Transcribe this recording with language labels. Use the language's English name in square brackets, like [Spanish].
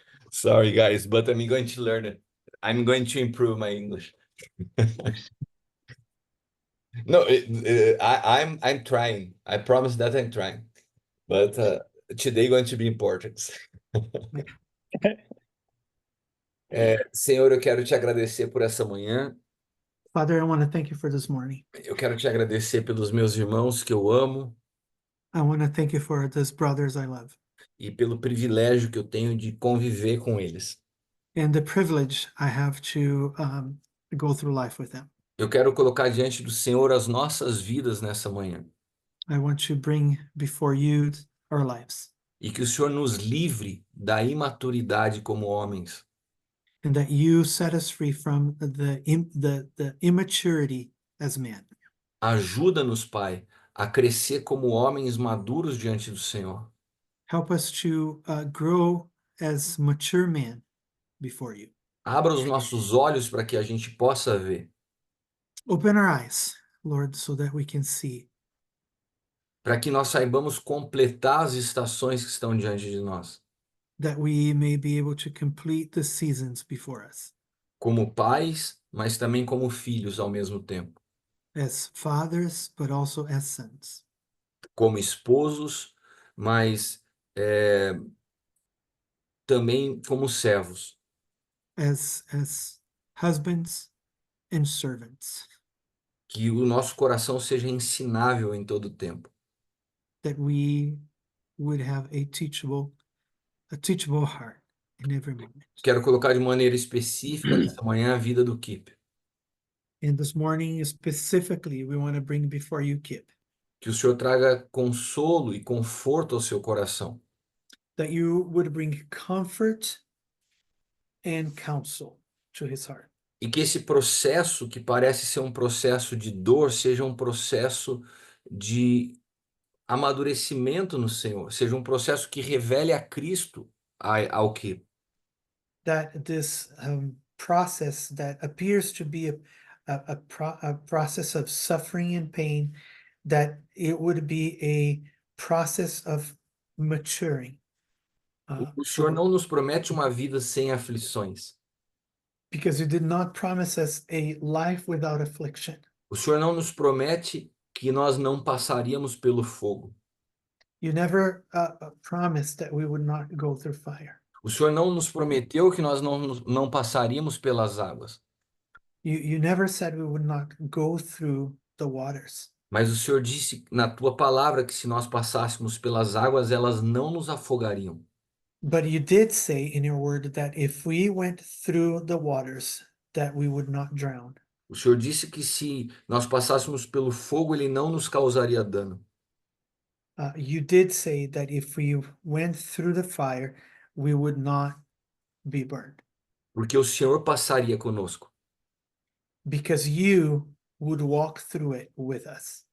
[English] Sorry, guys, but I'm going to learn it. I'm going to improve my English. No, I'm trying. I promise that I'm trying. But today going to be in Portuguese. [Portuguese] Senhor, eu quero te agradecer por essa manhã. [English] Father, I want to thank you for this morning. [Portuguese] Eu quero te agradecer pelos meus irmãos que eu amo [English] I want to thank you for these brothers I love [Portuguese] e pelo privilégio que eu tenho de conviver com eles. [English] and the privilege I have to go through life with them. [Portuguese] Eu quero colocar diante do Senhor as nossas vidas nessa manhã [English] I want to bring before you our lives, [Portuguese] e que o Senhor nos livre da imaturidade como homens, [English] and that you set us free from the immaturity as men. [Portuguese] Ajuda-nos, Pai, a crescer como homens maduros diante do Senhor. [English] Help us to grow as mature men before you. [Portuguese] Abra os nossos olhos para que a gente possa ver, [English] Open our eyes, Lord, so that we can see, [Portuguese] para que nós saibamos completar as estações que estão diante de nós, [English] that we may be able to complete the seasons before us [Portuguese] como pais, mas também como filhos ao mesmo tempo, [English] as fathers, but also as sons, [Portuguese] como esposos, mas também como servos, [English] as husbands and servants, [Portuguese] que o nosso coração seja ensinável em todo o tempo. [English] that we would have a teachable heart in every moment. [Portuguese] Quero colocar de maneira específica nessa manhã a vida do Kip. [English] And this morning, specifically, we want to bring before you Kip, [Portuguese] Que o Senhor traga consolo e conforto ao seu coração. [English] that you would bring comfort and counsel to his heart. [Portuguese] E que esse processo, que parece ser um processo de dor, seja um processo de amadurecimento no Senhor, seja um processo que revele a Cristo ao Kip. [English] That this process that appears to be a process of suffering and pain, that it would be a process of maturing. [Portuguese] O Senhor não nos promete uma vida sem aflições. [English] Because you did not promise us a life without affliction. [Portuguese] O Senhor não nos promete que nós não passaríamos pelo fogo. [English] You never promised that we would not go through fire. [Portuguese] O Senhor não nos prometeu que nós não passaríamos pelas águas. [English] You never said we would not go through the waters. [Portuguese] Mas o Senhor disse na tua palavra que se nós passássemos pelas águas, elas não nos afogariam. [English] But you did say in your word that if we went through the waters, that we would not drown. [Portuguese] O Senhor disse que se nós passássemos pelo fogo, ele não nos causaria dano. [English] You did say that if we went through the fire, we would not be burned. [Portuguese] Porque o Senhor passaria conosco. [English] Because you would walk through it with us.